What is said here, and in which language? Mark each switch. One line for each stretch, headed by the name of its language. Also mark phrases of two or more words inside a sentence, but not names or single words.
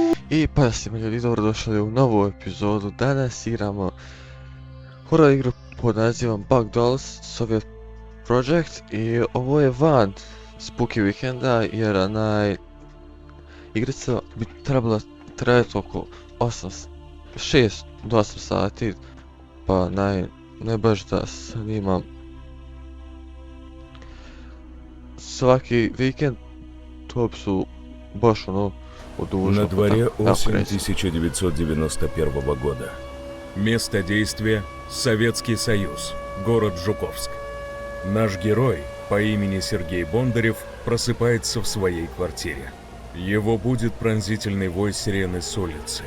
Bosnian: I pasimo ljudi, dobrodošli u novu epizodu. Danas igramo horror igru pod nazivom Bug Dolls Soviet Project i ovo je van Spooky Weekenda jer igrica bi trebala trajati oko 6 do 8 sati, pa ne baš da snimam svaki vikend, to su baš ono
Russian: На дворе осень
Bosnian: crazy.
Russian: 1991 года. Место действия – Советский Союз, город Жуковск. Наш герой по имени Сергей Бондарев просыпается в своей квартире. Его будет пронзительный вой сирены с улицы.